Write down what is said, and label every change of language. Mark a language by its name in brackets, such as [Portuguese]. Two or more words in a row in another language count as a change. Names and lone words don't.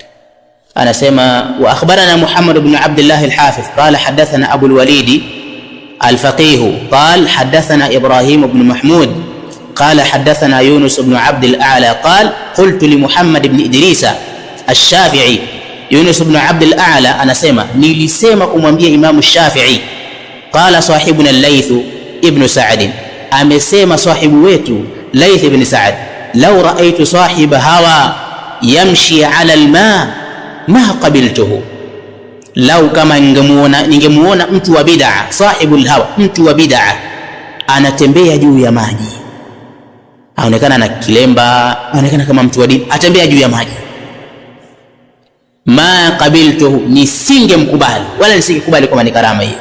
[Arabic] وأخبرنا محمد بن عبد الله الحافظ قال حدثنا أبو الوليد الفقيه قال حدثنا إبراهيم بن محمود قال حدثنا يونس بن عبد الأعلى قال قلت لمحمد بن إدريس الشافعي. [Swahili] يونس بن عبد الأعلى أنا سيما nilisema kumwambia Imam Shafi'i. [Arabic] قال صاحبنا الليث ابن سعد, [Swahili] amesema sahibu wetu Layth ibn Sa'd, [Arabic] لو رأيت صاحب هوى يمشي على الماء ما قبلته, [Swahili] lau kama ningemuona mtu wa bid'a, [Arabic] صاحب الهوى, [Swahili] mtu wa bid'a anatembea juu ya maji, aonekana na kilemba, aonekana kama mtu wa dini, atembea juu ya maji, [Arabic] ما قبلته, [Swahili] nisingemkubali wala nisingekubali kama ni karama hiyo.